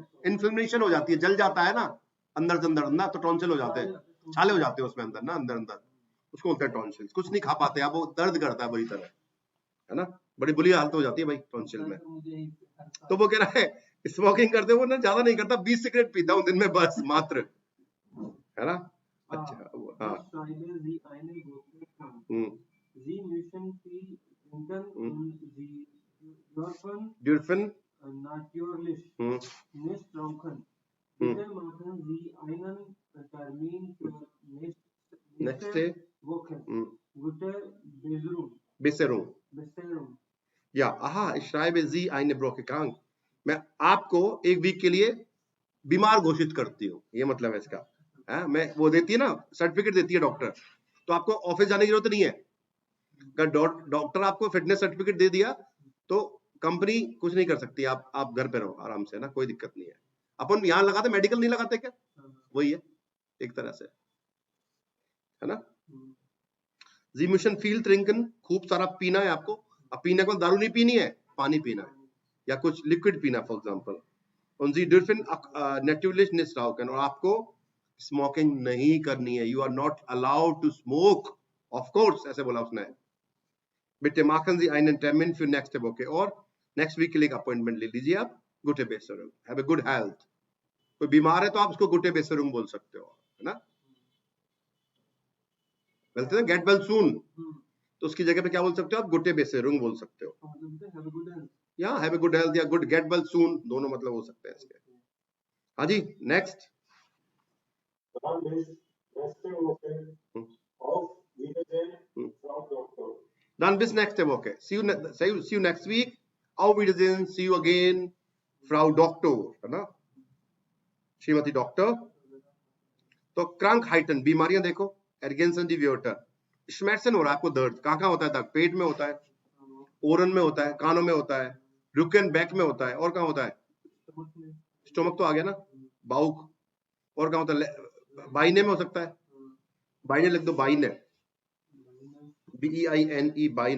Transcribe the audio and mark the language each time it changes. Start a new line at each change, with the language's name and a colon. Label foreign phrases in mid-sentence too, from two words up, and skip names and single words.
Hindi: इन्फ्लेमेशन हो जाती है, जल जाता है ना अंदर से अंदर ना, तो टॉन्सिल हो जाते हैं, छाले हो जाते हैं उसमें अंदर ना, अंदर अंदर, उसको बोलते हैं टॉन्सिल. कुछ नहीं खा पाते आप, वो दर्द करता है बुरी तरह, है ना, बड़ी बुरी हालत हो जाती है भाई टॉन्सिल में. तो वो कह रहा है स्मोकिंग करते हो ना, ज्यादा नहीं करता, 20 सिगरेट पीता हूँ दिन में बस मात्र, है ना. अच्छा हाँ.
German: Sie müssen viel trinken und Sie dürfen natürlich nicht rauchen. Bitte machen Sie einen Termin für nächste Woche. Gute Besserung. Ja, aha, ich schreibe Sie eine Woche krank.
Hindi: मैं आपको एक वीक के लिए बीमार घोषित करती हूँ, ये मतलब है इसका. मैं वो देती है ना, सर्टिफिकेट देती है डॉक्टर, तो आपको ऑफिस जाने की जरूरत नहीं है. डॉक्टर आपको
English: fitness certificate
Hindi: दे दिया तो कंपनी कुछ नहीं कर सकती, आप घर पे रहो आराम से, ना कोई दिक्कत नहीं है. अपन यहाँ लगाते, मेडिकल नहीं लगाते क्या, वही है एक तरह से, है ना. Sie müssen viel trinken, खूब सारा पीना है आपको. अब पीने को दारू नहीं पीनी है, पानी पीना है या कुछ लिक्विड पीना
English: for example.
Hindi: Und Sie dürfen natürlich nicht rauchen, और आपको स्मोकिंग नहीं करनी है.
English: You are not allowed to smoke, of course,
Hindi: ऐसे बोला उसने.
German: Bitte machen Sie einen Termin für nächste Woche,
Hindi: और
English: next week
Hindi: के लिए अपॉइंटमेंट ले लीजिए आप.
German: Gute Besserung,
English: have a good health.
Hindi: कोई बीमार है तो आप उसको
German: Gute Besserung
Hindi: बोल सकते हो, है ना. बोलते हैं
English: get well soon,
Hindi: तो उसकी जगह पे क्या बोल सकते हो आप,
German: Gute Besserung
Hindi: बोल सकते हो, या
English: have a good health
Hindi: या
English: good get well soon,
Hindi: दोनों मतलब हो सकते हैं इसके. हाँ जी, नेक्स्ट.
German: Dann bis nächste Woche.
English: See you next week.
German: Auf Wiedersehen.
English: See you again,
German: Frau Doktor,
Hindi: है ना, श्रीमती डॉक्टर. तो Krankheiten, बीमारियां देखो.
German: Ergänzen die Wörter.
Hindi: Schmerzen हो रहा है आपको, दर्द कहाँ होता है दर्द, पेट में होता है, ओरन में होता है, कानों में होता है, रुकन बैक में होता है, और कहाँ होता है, स्टोमक तो आ गया ना, बाउक, और कहाँ होता है, बाइने में हो सकता है, बाइने लिख दो, बाइने, BEINE, बाइने.